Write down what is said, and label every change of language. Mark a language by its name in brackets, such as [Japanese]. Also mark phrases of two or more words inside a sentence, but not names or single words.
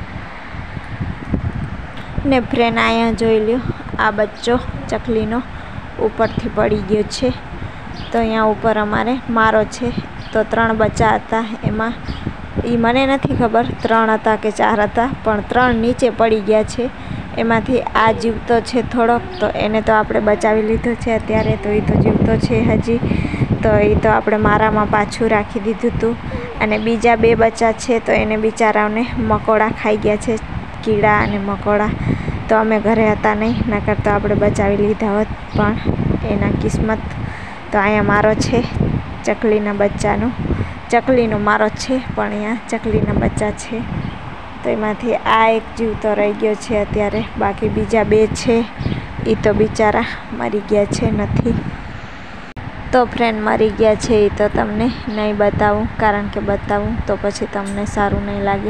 [Gujarati] ને ફ્રેન્ડ આયા જોઈ લ્યો આ બચ્ચો ચકલીનો ઉપરથી પડી ગયો છે। તો અહીંયા ઉપર અમારે મારો છે। તો 3 બચ્ચા હતા, એમાં ઈ મને નથી ખબર 3 હતા કે 4 હતા, પણ 3 નીચે પડી ગયા છે। એમાંથી આ જીવતો છે થોડોક, તો એને તો આપણે બચાવી લીધો છે અત્યારે। તો ઈ તો જીવતો છે હજી। તો ઈ તો આપણે મારામાં પાછું રાખી દીધું હતું। અને બીજા 2 બચ્ચા છે તો એને બિચારાઓને મકોડા ખાઈ ગયા છે, કીડા અને મકોડા। તો અમે ઘરે હતા નહીં, નકર તો આપણે બચાવી લીધા હોત, પણ એના કિસ્મત। તો અહીંયા મારો છે ચકલીના બચ્ચાનો, ચકલીનો મારો છે પણ અહીંયા ચકલીના બચ્ચા છે। તો એમાંથી આ એક જીવતો રહી ગયો છે અત્યારે, બાકી બીજા 2 છે ઈ તો બિચારા મરી ગયા છે નથી। તો ફ્રેન્ડ મરી ગયા છે ઈ તો તમને નહીં બતાવું, કારણ કે બતાવું તો પછી તમને સારૂં નહીં લાગે।